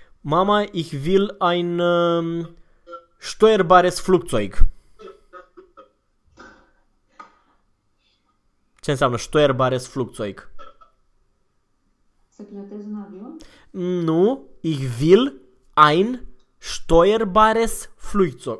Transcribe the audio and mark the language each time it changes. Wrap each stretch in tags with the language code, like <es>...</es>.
<de>Mama, ich will ein steuerbares Flugzeug.</de> <ro>Ce înseamnă</ro> <de>steuerbares Flugzeug?</de> <ro>Să plătesc un avion? Nu,</ro> <de>ich will ein steuerbares Flugzeug.</de>